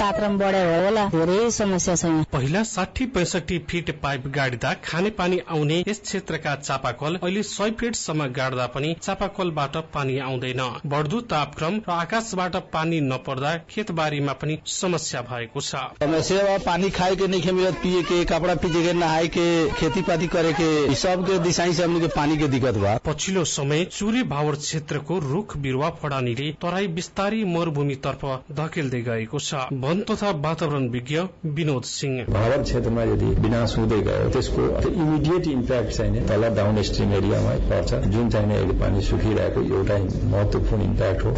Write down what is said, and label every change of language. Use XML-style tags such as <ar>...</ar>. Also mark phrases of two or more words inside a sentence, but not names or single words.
<ne>तापक्रम काम बढ्यो होला, धेरै समस्या छ यहाँ। पहिला 60-65 फिट पाइप गाड्दा खानेपानी आउने यस क्षेत्रका चापाकल अहिले 100 फिटसम्म गाड्दा पनि चापाकलबाट पानी आउँदैन। बढ्दो तापक्रम र आकाशबाट पानी नपर्दा खेतबारीमा पनि समस्या भएको छ।</ne> <bho>समस्या पानी खाए के नहीं खेमिरत, पिए के, कपड़ा पीजे के, नहाए के, खेतीपाती करे के, सब के दिशाई से हमने के पानी के दिक्कत बा।</bho> <ne>पछिल्लो समय चुरे भावर क्षेत्रको रुख बिरुवा फडानीले तराई बिस्तारी मरुभूमि तर्फ धकेल्दै गएको छ। वन तथा वातावरण विज्ञ विनोद सिंह, भावर क्षेत्रमा यदि विनाश हुँदै गयो त्यसको</ne> <en>immediate impact</en> <ne>चाहिँ तल</ne> <en>down stream</en> <ne>एरियामा पर्छ, जुन चाहिँ अहिले पानी सुकिरहेको एउटा महत्वपूर्ण इम्प्याक्ट हो।</ne>